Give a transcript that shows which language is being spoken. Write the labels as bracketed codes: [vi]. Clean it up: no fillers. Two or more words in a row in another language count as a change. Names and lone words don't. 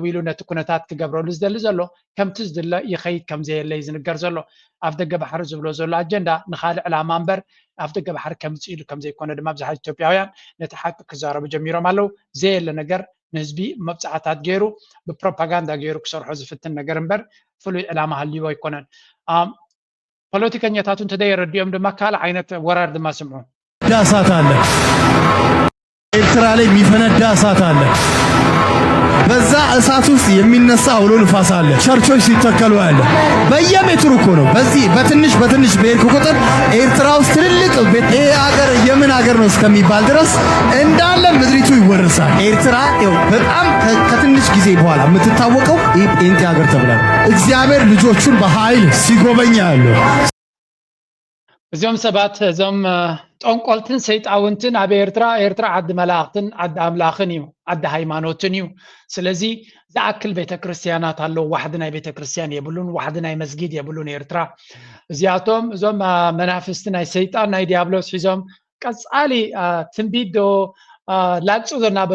[ti] ኢሉ ነቲ ኩነታት ክገብረሉ ዝደሊ ዘሎ ከምቲ ዝድለ ይኸይድ ከም ዘየለ እዩ ዝንገር ዘሎ ኣብ ደገ ባሕሪ ዝብሎ ዘሎ ኣጀንዳ ንኻልእ ዕላማ እምበር ኣብ ደገ ባሕሪ ከምፅ ኢሉ ከም ዘይኮነ ድማ ብዙሓት ኢትዮጵያውያን ነቲ ሓቂ ክዛረቡ ጀሚሮም ኣለው ዘየለ ነገር ንህዝቢ መብፃዕታት ገይሩ ብፕሮፓጋንዳ ገይሩ ክሰርሖ ዝፍትን ነገር እምበር ፍሉይ ዕላማ ሃልይዎ ኣይኮነን ፖለቲከኛታት እንተደይረድኦም ድማ ካልእ ዓይነት ወራር ድማ ስምዑ [am] እሳት አለ ኤርትራ ላይ የሚፈነዳ እሳት አለ በዛ እሳት ውስጥ የሚነሳ አውሎ ንፋስ አለ ቸርቾች ሲተከሉ ያለ በየሜትሩ እኮ ነው በዚህ በትንሽ በሄድኩ ቁጥር ኤርትራ ውስጥ ትልልቅ ቤት ሀገር የምን ሀገር ነው እስከሚባል ድረስ እንዳለ ምድሪቱ ይወርሳል ኤርትራ በጣም ከትንሽ ጊዜ በኋላ የምትታወቀው ጴንጤ ሀገር ተብላ እግዚአብሔር ልጆቹን በኃይል ሲጎበኛ ያለው [ti] እዚኦም ሰባት እዞም ጠንቆልትን ሰይጣውንትን ኣብ ኤርትራ ዓዲ መላእክትን ዓዲ ኣምላኽን እዩ ዓዲ ሃይማኖትን እዩ ስለዚ ዝኣክል ቤተክርስትያናት ኣለው ዋሕዲ ናይ ቤተክርስትያን የብሉን ዋሕዲ ናይ መስጊድ የብሉን ኤርትራ እዚኣቶም እዞም መናፍስቲ ናይ ሰይጣን ናይ ዲያብሎስ ሒዞም ቀፃሊ ትንቢት ዶ ላቅፁ ዘናበሉ